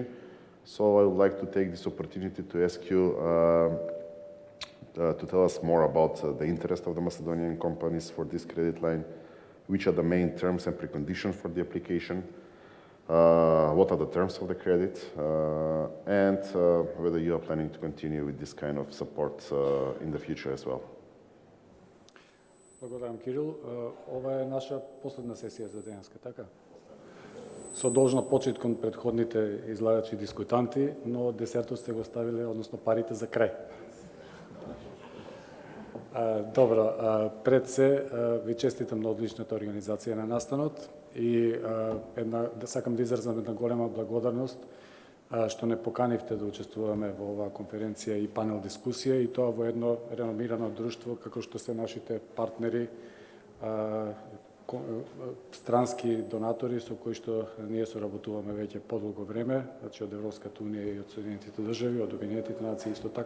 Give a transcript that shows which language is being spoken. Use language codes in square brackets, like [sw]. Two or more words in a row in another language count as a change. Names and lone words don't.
[en] So I would like to take this opportunity to ask you to tell us more about the interest of the Macedonian companies for this credit line, which are the main terms and preconditions for the application, what are the terms of the credit, and whether you are planning to continue with this kind of support in the future as well. [mk] Благодарам, Кирил. Ова е наша последна сесија за денеска, така? Со должна почит кон предходните излагачи и дискутанти, но десертот сте го ставиле, односно парите за крај. Добро, пред се ви честитам на одличната организација на настанот и сакам да изразам една голема благодарност што не поканивте да учествуваме во оваа конференција и панел дискусија, и тоа во едно реномирано друштво како што се нашите партнери, странски донатори со кои што ние соработуваме веќе подолго време, значи од Европската унија и од Соединетите држави, од Обединетите нации исто така.